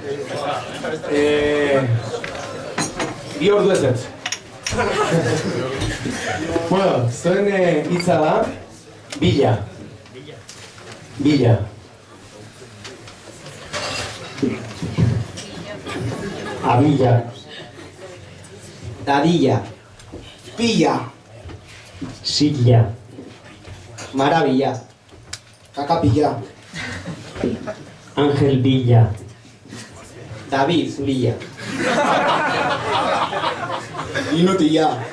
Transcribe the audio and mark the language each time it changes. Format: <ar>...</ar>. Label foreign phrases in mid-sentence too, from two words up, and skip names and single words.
<eu>Bi ordu ez ez. Bueno, zuen hitza da, bila. Bila. Abila. Dadilla, Pilla! Silla. maravilla, Kakapilla! Ángel Villa. David Villa, Inutilla!</eu>